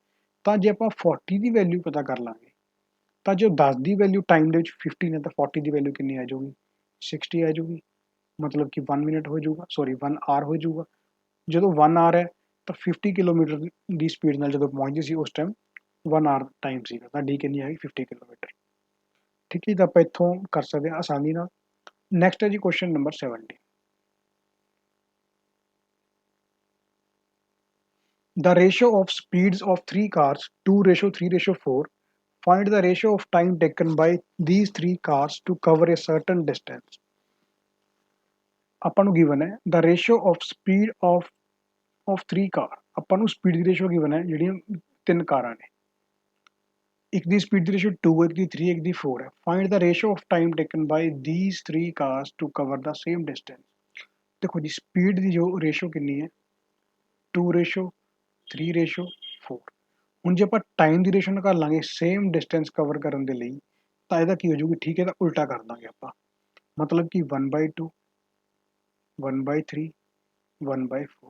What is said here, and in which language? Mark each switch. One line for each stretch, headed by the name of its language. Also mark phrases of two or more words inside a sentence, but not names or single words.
Punjabi: ਤਾਂ ਜੇ ਆਪਾਂ 40 ਦੀ ਵੈਲਿਊ ਪਤਾ ਕਰ ਲਾਂਗੇ ਤਾਂ ਜੋ 10 ਦੀ ਵੈਲਿਊ ਟਾਈਮ ਦੇ ਵਿੱਚ 50 ਹੈ ਤਾਂ 40 ਦੀ ਵੈਲਿਊ ਕਿੰਨੀ ਆ ਜਾਊਗੀ 60 ਆ ਜਾਊਗੀ, ਮਤਲਬ ਕਿ 1 ਮਿੰਟ ਹੋ ਜਾਊਗਾ, ਸੌਰੀ 1 ਆਰ ਹੋ ਜਾਊਗਾ। ਜਦੋਂ 1 ਆਰ ਹੈ ਤਾਂ 50 ਕਿਲੋਮੀਟਰ ਦੀ ਸਪੀਡ ਨਾਲ ਜਦੋਂ ਪਹੁੰਚਦੀ ਸੀ ਉਸ ਟਾਈਮ 1 ਆਰ ਟਾਈਮ ਸੀਗਾ, ਤਾਂ ਡੀ ਕਿੰਨੀ ਆਈ 50 ਕਿਲੋਮੀਟਰ। ਠੀਕ ਹੈ, ਤਾਂ ਆਪਾਂ ਇੱਥੋਂ ਕਰ ਸਕਦੇ ਹਾਂ ਆਸਾਨੀ ਨਾਲ। ਨੈਕਸਟ ਹੈ ਜੀ
English: question number
Punjabi: 70।
English: The ratio of speeds of three cars 2:3:4. Find the ratio of time taken by these three cars to cover a certain distance.
Punjabi: ਆਪਾਂ ਨੂੰ ਗਿਵਨ ਹੈ
English: the ratio of speed of three car,
Punjabi: ਆਪਾਂ ਨੂੰ ਸਪੀਡ ਦੀ ਰੇਸ਼ੋ ਗਿਵਨ ਹੈ ਜਿਹੜੀਆਂ 3 ਕਾਰਾਂ ਨੇ, ਇੱਕ ਦੀ ਸਪੀਡ ਦੀ ਰੇਸ਼ੋ 2 ਹੈ, ਇੱਕ ਦੀ 3, ਇੱਕ ਦੀ 4 ਹੈ।
English: Find the ratio of time taken by these three cars to cover the same distance.
Punjabi: ਦੇਖੋ ਜੀ ਸਪੀਡ ਦੀ ਜੋ ਰੇਸ਼ੋ ਕਿੰਨੀ ਹੈ 2:3:4। ਹੁਣ ਜੇ ਆਪਾਂ ਟਾਈਮ ਦੀ ਰੇਸ਼ੋ ਨਿਕਾਲ ਲਾਂਗੇ
English: same distance cover
Punjabi: ਕਰਨ ਦੇ ਲਈ ਤਾਂ ਇਹਦਾ ਕੀ ਹੋ ਜਾਊਗੀ, ਠੀਕ ਹੈ ਤਾਂ ਉਲਟਾ ਕਰ ਦਾਂਗੇ ਆਪਾਂ, ਮਤਲਬ ਕਿ 1/2 1/3 1/4।